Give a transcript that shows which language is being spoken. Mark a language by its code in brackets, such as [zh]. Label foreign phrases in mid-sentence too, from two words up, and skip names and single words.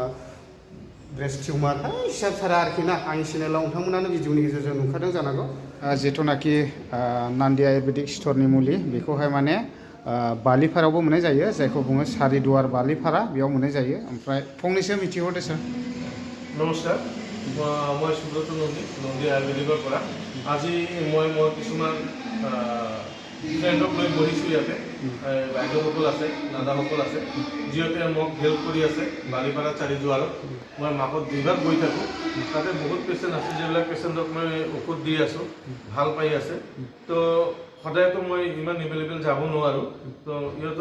[en] breast tumour [brx] हिसाब सारा आरोखि ना आंनि चेनेलाव नोंथांमोनानो भिडिअनि गेजेरजों नुखादों जानांगौ जिथुनाखि नान्दि आयुर्वेदिक स्ट'रनि मुलि बेखौहाय माने बालिपारायावबो मोननाय जायो जायखौ बुङो सारिदुवार बालिपारा बेयाव मोननाय जायो ओमफ्राय फंनैसो मिथिहरदो सार [hi] नमस्कार मैं सुब्रत नंदी [as] आयुर्वेदिकर পৰা আজি মই কিছুমান ফ্ৰেণ্ডক লৈ বহিছোঁ ইয়াতে বাইদেউসকল আছে দাদাসকল আছে যিহেতু মোক হেল্প কৰি আছে বালিপাৰা চাৰিদুৱাৰত মই মাহত 2 বাৰ গৈ থাকোঁ তাতে বহুত পেচেণ্ট আছে যিবিলাক পেচেণ্টক মই ঔষধ দি আছোঁ ভাল পাই আছে তো সদায়তো মই ইমান এভেইলেবল যাব নোৱাৰোঁ তো ইহঁতৰ